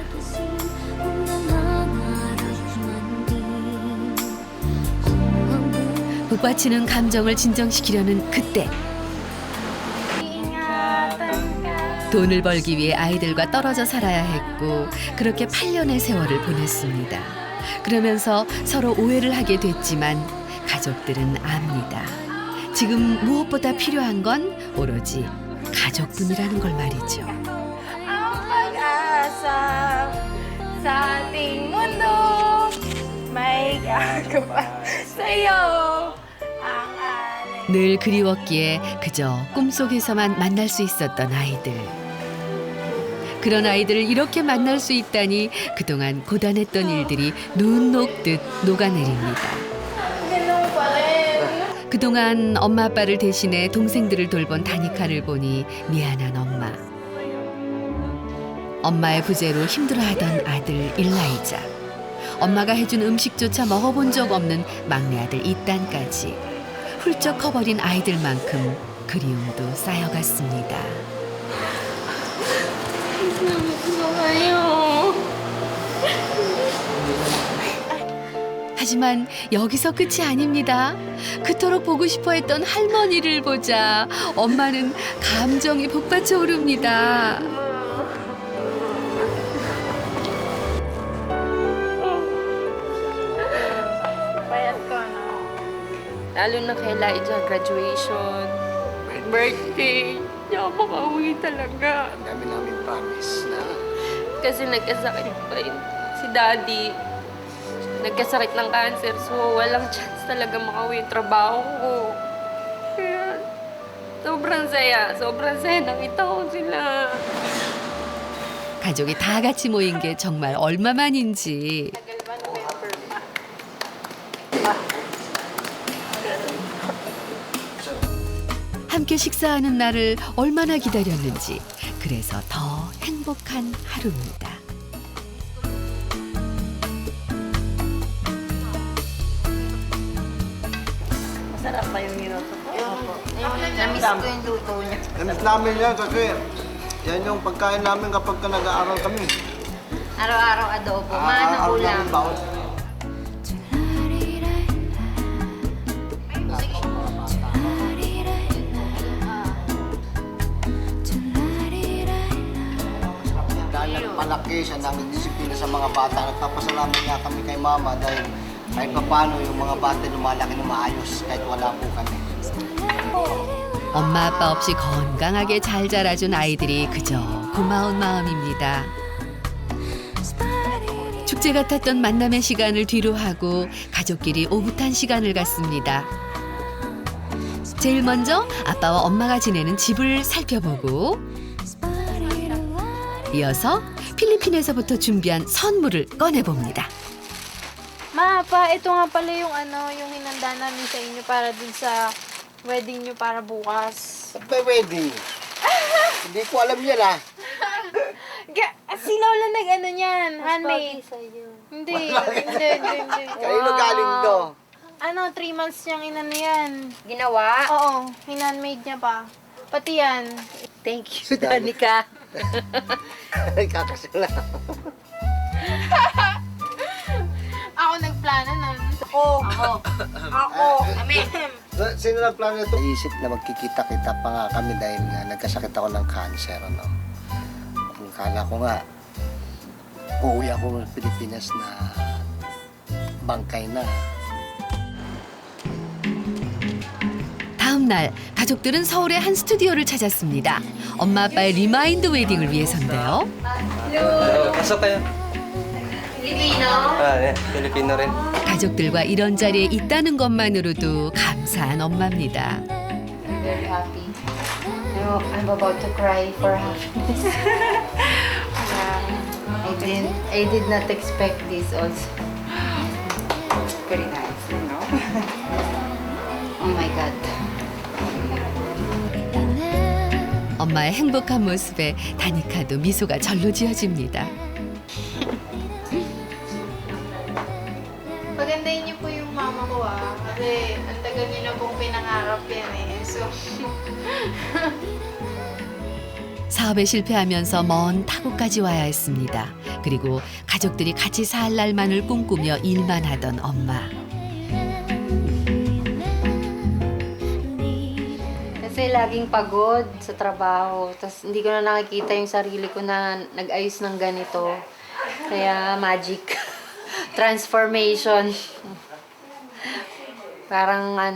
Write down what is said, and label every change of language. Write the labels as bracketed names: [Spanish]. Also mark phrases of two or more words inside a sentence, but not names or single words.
[Korean] 북받치는 감정을 진정시키려는 그때 돈을 벌기 위해 아이들과 떨어져 살아야 했고 그렇게 8년의 세월을 보냈습니다. 그러면서 서로 오해를 하게 됐지만 가족들은 압니다. 지금 무엇보다 필요한 건 오로지 가족분이라는 걸 말이죠. [Filipino] Ang pag-asa sa ating mundo may gagawa sa'yo ang alay. [Korean] 늘 그리웠기에 그저 꿈속에서만 만날 수 있었던 아이들. 그런 아이들을 이렇게 만날 수 있다니 그동안 고단했던 일들이 눈 녹듯 녹아내립니다. [Filipino] Ganun pa rin. [Korean] 그동안 엄마 아빠를 대신해 동생들을 돌본 다니카를 보니 미안한 엄마. 엄마의 부재로 힘들어하던 아들 일라이자. 엄마가 해준 음식조차 먹어본 적 없는 막내 아들 이딴까지. 훌쩍 커버린 아이들만큼 그리움도 쌓여갔습니다. 하지만 여기서 끝이 아닙니다. 그토록 보고 싶어 했던 할머니를 보자 엄마는 감정이 북받쳐 오릅니다. [Filipino] Payat ko, no? Lalo na kay Elijah, graduation, birthday. Hindi ako makauwi talaga. Ang dami namin promise na Kasi nagkasakit pa yun si Daddy. Nagkasakit ng cancer, so walang chance talaga makauwi yung trabaho ko. Kaya sobrang saya nakita ko sila. [Korean] 가족이 다 같이 모인 게 정말 얼마만인지. 함께 식사하는 날을 얼마나 기다렸는지. 그래서 더 행복한 하루입니다. [Filipino] Masarap pa yung niloto ko. Namiss ko yung luto niya. Namiss namin yan kasi yan yung pagkain namin kapag nag-aaral kami. Araw-araw adobo. Maano ulam. dahil nagpalaki siya ng disiplina sa mga bata. Nagpapasalamat nga kami kay Mama dahil kahit paano yung mga bata lumalaki na maayos kahit wala po kami. [Korean] 엄마 아빠 없이 건강하게 잘 자라준 아이들이 그저 고마운 마음입니다. 축제 같았던 만남의 시간을 뒤로 하고 가족끼리 오붓한 시간을 갖습니다. 제일 먼저 아빠와 엄마가 지내는 집을 살펴보고 이어서 필리핀에서부터 준비한 선물을 꺼내봅니다. [Filipino] Ma, pa, ito nga pala yung yung hinanda namin sa inyo para dun sa wedding nyo para bukas. May wedding? Hindi ko alam yan ah. Si Lola nag-ano niyan, handmade. Hindi. Kanino galing to? 3 months niyang inano yan. Ginawa? Oo, hinandmade niya pa. Pati yan. [English] Thank you, Danica. [Filipino] Kakasala. Ako nagplano nun. Ako. Amen. Sino nagplano ito? Naisip na magkikita-kita pa nga kami dahil nga nagkasakit ako ng cancer. Ano? Akala ko nga, uuwi ako ng Pilipinas na bangkay na. [Korean] 다음 날 가족들은 서울의 한 스튜디오를 찾았습니다. 엄마 아빠의 리마인드 웨딩을 위해서인데요. [Filipino] Pasok kayo. Filipino? 네. Filipino rin. [Korean] 가족들과 이런 자리에 있다는 것만으로도 감사한 엄마입니다. [English] Very happy. I'm about to cry for happiness. I did not expect this also. Very nice, you know? Oh my God. [Korean] 엄마의 행복한 모습에 다니카도 미소가 절로 지어집니다. [Filipino] Pagandahin niyo po yung mama ko kasi ang tagal niyo na pong pinangarap yan So, [Korean] 사업에 실패하면서 먼 타국까지 와야 했습니다. 그리고 가족들이 같이 살 날만을 꿈꾸며 일만 하던 엄마. [Filipino] Kasi laging pagod sa trabaho. Tapos hindi ko na nakikita yung sarili ko na nag-ayos ng ganito. Kaya [English] magic. Transformation. [Filipino] Parang